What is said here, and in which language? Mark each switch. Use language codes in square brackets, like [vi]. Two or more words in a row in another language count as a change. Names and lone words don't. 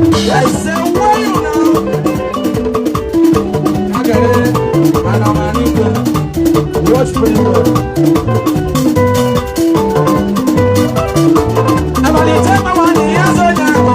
[en] I say, why you now? [ig] Agare, ana m anụ ife. [en] Watch me, Lord. [ig] Abalị ise, mmanwụ anyị, ya so ya,